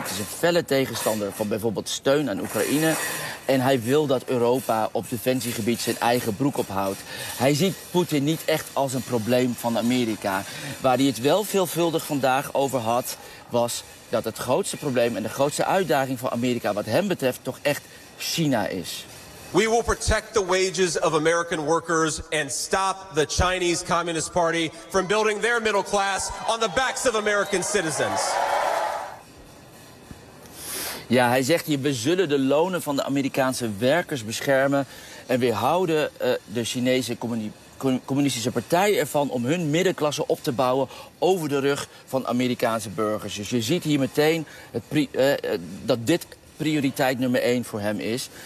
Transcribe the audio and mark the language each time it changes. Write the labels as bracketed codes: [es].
[nl] Het is een felle tegenstander van bijvoorbeeld steun aan Oekraïne. En hij wil dat Europa op defensiegebied zijn eigen broek ophoudt. Hij ziet Poetin niet echt als een probleem van Amerika. Waar hij het wel veelvuldig vandaag over had, was dat het grootste probleem en de grootste uitdaging voor Amerika wat hem betreft toch echt China is. [en] We will protect the wages of American workers and stop the Chinese Communist Party from building their middle class on the backs of American citizens. [nl] Ja, hij zegt hier, we zullen de lonen van de Amerikaanse werkers beschermen en weerhouden de Chinese Communistische Partij ervan om hun middenklasse op te bouwen over de rug van Amerikaanse burgers. Dus je ziet hier meteen dat dit prioriteit nummer 1 voor hem is.